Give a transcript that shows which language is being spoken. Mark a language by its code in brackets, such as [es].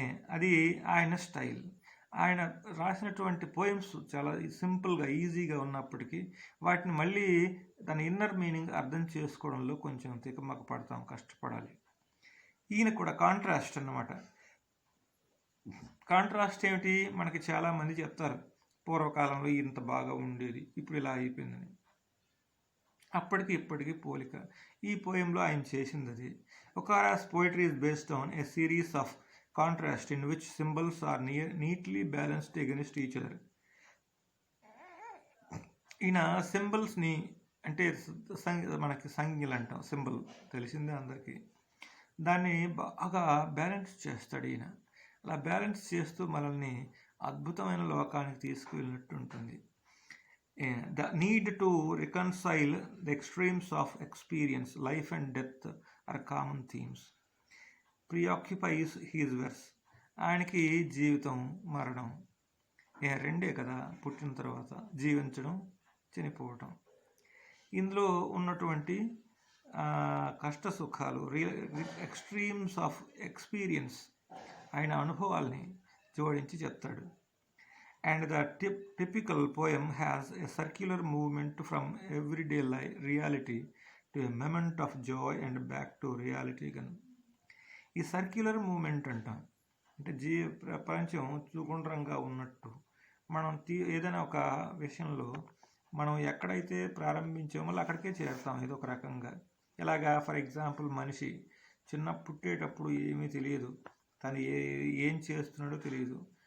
[te] అది ఆయన స్టైల్. ఆయన రాసినటువంటి పోయమ్స్ చాలా సింపుల్గా ఈజీగా ఉన్నప్పటికీ వాటిని మళ్ళీ దాని ఇన్నర్ మీనింగ్ అర్థం చేసుకోవడంలో కొంచెం తికమక పడతాం, కష్టపడాలి. ఈయన కూడా కాంట్రాస్ట్ అన్నమాట. కాంట్రాస్ట్ ఏమిటి? మనకి చాలామంది చెప్తారు పూర్వకాలంలో ఇంత బాగా ఉండేది, ఇప్పుడు ఇలా అయిపోయిందని. అప్పటికి ఇప్పటికీ పోలిక. ఈ పోయంలో ఆయన చేసింది అది. [en] Okara's poetry is based on a series of contrasts in which symbols are neatly balanced against each other. [te] ఈయన సింబల్స్ని అంటే మనకి సంజ్ఞలు అంటాం, సింబల్ తెలిసిందే అందరికీ, దాన్ని బాగా బ్యాలెన్స్ చేస్తాడు ఈయన. అలా బ్యాలెన్స్ చేస్తూ మనల్ని అద్భుతమైన లోకానికి తీసుకువెళ్ళినట్టు ఉంటుంది. [en] The need to reconcile the extremes of experience, life and death are common themes. Preoccupies his verse. [te] ఆయనకి జీవితం మరణం రెండే కదా, పుట్టిన తర్వాత జీవించడం, చనిపోవటం. ఇందులో ఉన్నటువంటి కష్ట సుఖాలు, [en] extremes of experience, [te] ఆయన అనుభవాల్ని జోడించి చెప్తాడు. [en] And the typical poem has a circular movement from everyday reality to a moment of joy and back to reality again. [te] ఈ సర్క్యులర్ మూమెంట్ అంటాం, అంటే ప్రపంచం చూగుండ్రంగా ఉన్నట్టు మనం ఏదైనా ఒక విషయంలో మనం ఎక్కడైతే ప్రారంభించామో అక్కడికే చేరుతాం ఏదో ఒక రకంగా. ఇలాగా [en] for example [te] మనిషి పుట్టేటప్పుడు ఏమీ తెలియదు, తను ఏం చేస్తున్నాడో తెలియదు.